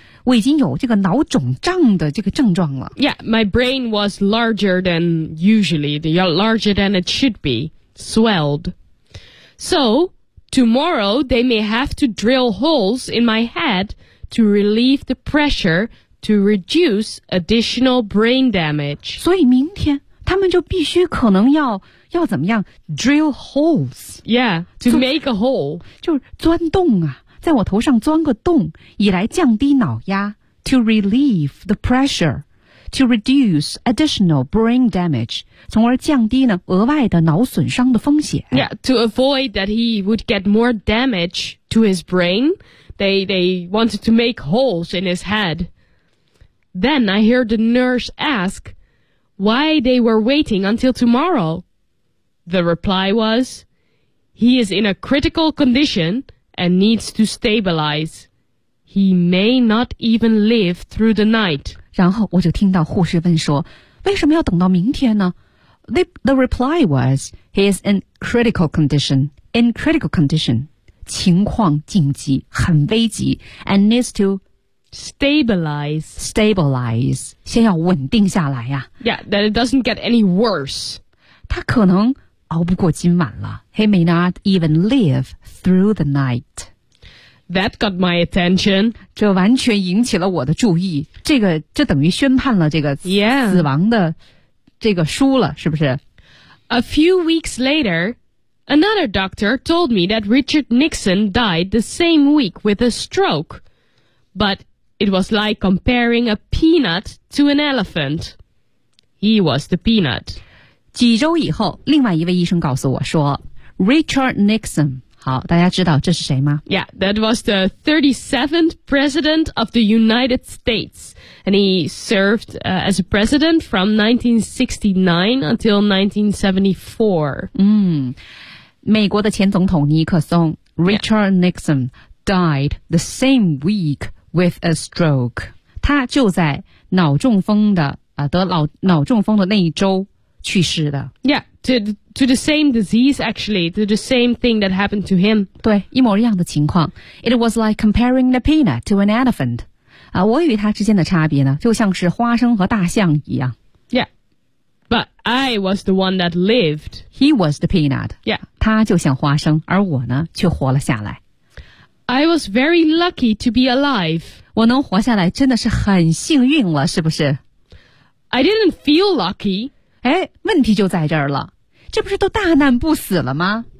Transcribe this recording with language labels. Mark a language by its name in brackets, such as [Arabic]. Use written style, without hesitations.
[Chinese] 我已经有这个脑肿胀的这个症状了。 [English] Yeah, my brain was larger than usually, larger than it should be, swelled. So, tomorrow they may have to drill holes in my head to relieve the pressure to reduce additional brain damage. [Chinese] 所以明天他们就必须可能要怎么样 [English] drill holes. Yeah, to make a hole. [Chinese] 就是钻洞啊。在我头上钻个洞，以来降低脑压 ， [English] to relieve the pressure, to reduce additional brain damage, [Chinese] 从而降低呢额外的脑损伤的风险。 [English] Yeah, to avoid that he would get more damage to his brain, they wanted to make holes in his head. Then I heard the nurse ask why they were waiting until tomorrow. The reply was, he is in a critical condition.And needs to stabilize. He may not even live through the night. [Chinese] 然后我就听到护士问说，为什么要等到明天呢？ [English] The reply was, he is in critical condition. In critical condition, [Chinese] 情况紧急，很危急 [English] and needs to stabilize, [Chinese] 先要稳定下来呀。 [English] Yeah, that it doesn't get any worse. [Chinese] 他可能熬不过今晚了。 [English] He may not even live through the night. That got my attention. [Chinese] 这完全引起了我的注意。这等于宣判了这个死亡的。这个输了是不是 [English] A few weeks later, another doctor told me that Richard Nixon died the same week with a stroke. But it was like comparing a peanut to an elephant. He was the peanut. [Chinese] 几周以后另外一位医生告诉我说 Richard Nixon, 好大家知道这是谁吗 [English] Yeah, that was the 37th president of the United States. And he served, as a president from 1969 until 1974. [Chinese] 美国的前总统尼克松 [English] Richard Nixon died the same week with a stroke. [Chinese] 他就在脑中风的、得脑中风的那一周去世的。 [English] Yeah, to the same disease actually, to the same thing that happened to him. [Chinese] 对，一模一样的情况。 [English] It was like comparing a peanut to an elephant. [Chinese] 我与他之间的差别呢就像是花生和大象一样 [English] Yeah But I was the one that lived He was the peanut Yeah [Chinese] 他就像花生而我呢却活了下来 [English] I was very lucky to be alive [Chinese] 我能活下来真的是很幸运了是不是 [English] I didn't feel lucky [Chinese] 哎，问题就在这儿了这不是都大难不死了吗、